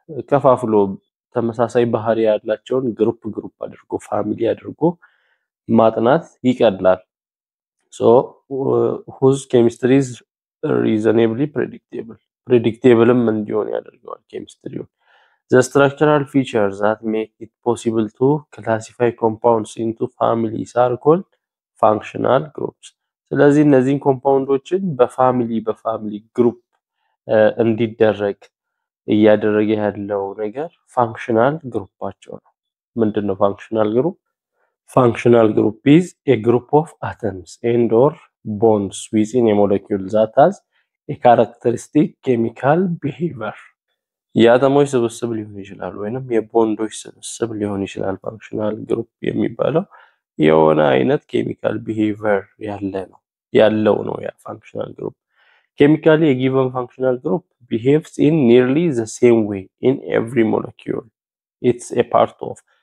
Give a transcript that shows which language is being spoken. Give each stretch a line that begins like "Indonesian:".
Amharic: ከፋፍሎ ተመሳሳይ ባህሪ ያላቸውን ግሩፕ አድርጎ ፋሚሊ አድርጎ ማጥናት ይቀላል።
English: So whose chemistry is reasonably predictable
Amharic: እንዲሆን ያደርገዋል ኬሚስትሪው።
English: The structural features that make it possible to classify compounds into families are called functional groups.
Amharic: ስለዚህ እነዚህን ኮምፓውንዶችን በፋሚሊ ግሩፕ እንዲደረግ እያደረገ ያለው ነገር ፋንክሽናል ግሩፓቸው ነው። ምንድነው ፋንክሽናል ግሩፕ?
English: Functional group is a group of atoms and or bonds within a molecule that has a characteristic chemical behavior.
Amharic: የአተሞች ስብስብ ሊሆን ይችላል ወይንም የቦንዶች ስብስብ ሊሆን ይችላል። ፋንክሽናል ግሩፕ የሚባለው የሆነ አይነት ኬሚካል ቢሄቪየር ያለው ነው ያ ፋንክሽናል ግሩፕ።
English: Chemically, a given functional group behaves in nearly the same way in every molecule it's a part of.